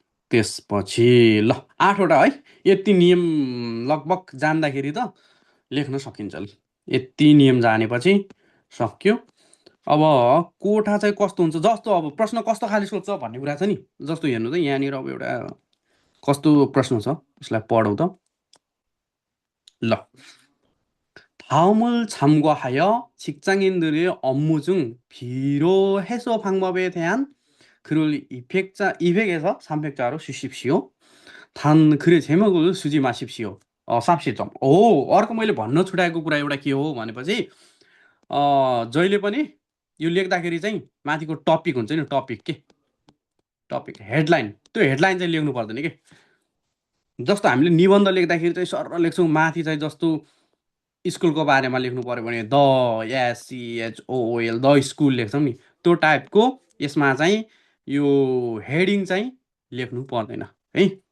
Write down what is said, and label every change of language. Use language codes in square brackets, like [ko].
[ne] त्यसपछि ल 8वटा है, यति नियम लगभग जान्दाखेरि त लेख्न सकिन्छ। ल यति नियम जानेपछि सक्यो। अब कोठा चाहिँ कस्तो हुन्छ, जस्तो अब प्रश्न कस्तो खाले सोध्छ भन्ने कुरा छ नि। जस्तो हेर्नु त यहाँनिर अब एउटा कस्तो प्रश्न छ, यसलाई पढौँ त। [ko] ल 다음을 참고하여 직장인들의 업무 중 비로해소 방법에 대한 글을 200에서 300자로 쓰십시오. 단 글의 제목을 쓰지 마십시오. 삽시점. [ne] अर्को मैले भन्न छुटाएको कुरा एउटा के हो भनेपछि जहिले पनि यो लेख्दाखेरि चाहिँ माथिको टपिक हुन्छ नि, टपिक हेडलाइन, त्यो हेडलाइन चाहिँ लेख्नु पर्दैन कि। जस्तो हामीले निबन्ध लेख्दाखेरि चाहिँ सर लेख्छौँ, माथि चाहिँ जस्तो स्कुलको बारेमा लेख्नु पऱ्यो भने द SCHOOL द स्कुल लेख्छौँ नि, त्यो टाइपको यसमा चाहिँ यो हेडिङ चाहिँ लेख्नु पर्दैन है।